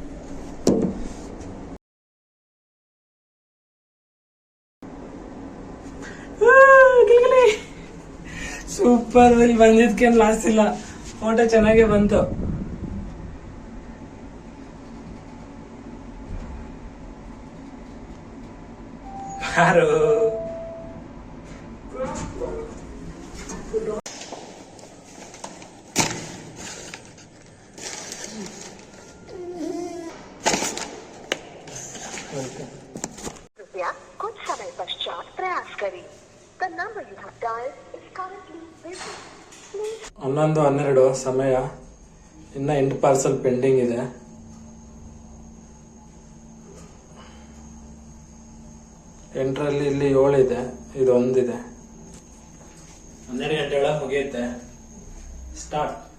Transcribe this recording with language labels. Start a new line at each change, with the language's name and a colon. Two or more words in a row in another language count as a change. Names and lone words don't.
Kannada: ಸೂಪರ್, ಇಲ್ಲಿ ಬಂದಿದ್ಕೇನು ಲಾಸ್ ಇಲ್ಲ, ಫೋಟೋ ಚೆನ್ನಾಗೇ ಬಂತು. ಯಾರು
Hindi: कृपया कुछ समय पश्चात प्रयास करें.
English: The number you have dialed is currently busy. Please
Kannada: 11:12 ಸಮಯ, ಇನ್ನ 8 ಪಾರ್ಸಲ್ ಪೆಂಡಿಂಗ್ ಇದೆ. ಎಂಟರಲ್ಲಿ ಇಲ್ಲಿ 7 ಇದೆ, ಇದು ಒಂದಿದೆ. 12 ಗಂಟೆ ಒಳಗೆ ಮುಗಿಯುತ್ತೆ. ಸ್ಟಾರ್ಟ್.